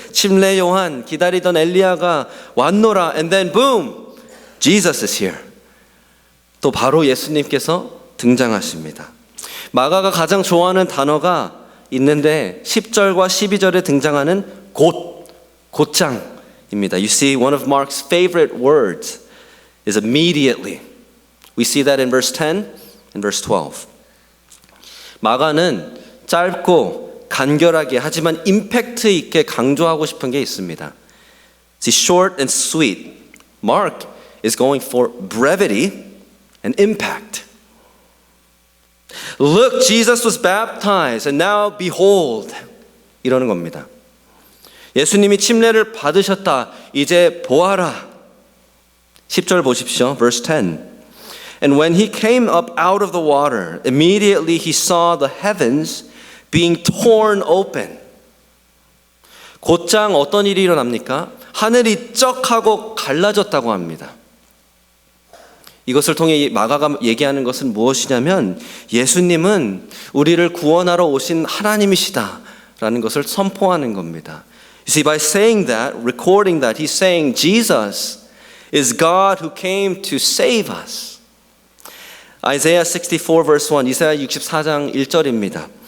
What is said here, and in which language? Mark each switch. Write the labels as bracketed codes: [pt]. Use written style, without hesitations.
[ko] 침례 요한, 기다리던 엘리야가 왔노라. [en] And then boom, Jesus is here. [ko] 또 바로 예수님께서 등장하십니다. 마가가 가장 좋아하는 단어가 있는데 10절과 12절에 등장하는 곧장 [en] You see, one of Mark's favorite words is immediately. We see that in verse 10 and verse 12. [ko] 마가는 짧고 간결하게 하지만 임팩트 있게 강조하고 싶은 게 있습니다. [en] See, short and sweet. Mark is going for brevity and impact. Look, Jesus was baptized and now behold. [ko] 이러는 겁니다. 예수님이 침례를 받으셨다. 이제 보아라. 10절 보십시오. [en] Verse 10. And when he came up out of the water, immediately he saw the heavens being torn open. [ko] 곧장 어떤 일이 일어납니까? 하늘이 쩍 하고 갈라졌다고 합니다. 이것을 통해 마가가 얘기하는 것은 무엇이냐면 예수님은 우리를 구원하러 오신 하나님이시다라는 것을 선포하는 겁니다. [en] You see, by saying that, recording that, he's saying Jesus is God who came to save us. Isaiah 64 verse 1, [ko] 이사야 64장 1절입니다.